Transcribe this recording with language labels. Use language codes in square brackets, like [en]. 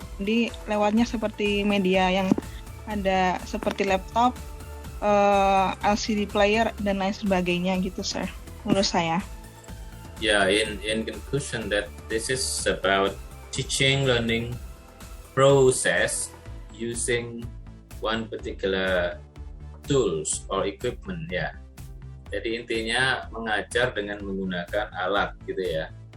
[id] Jadi lewatnya seperti media yang ada seperti laptop, LCD player dan lain sebagainya gitu, sir. Menurut saya. [en] Yeah, in conclusion that this is about teaching learning process using one particular tools or equipment, ya. [id] Jadi intinya mengajar dengan menggunakan alat gitu ya.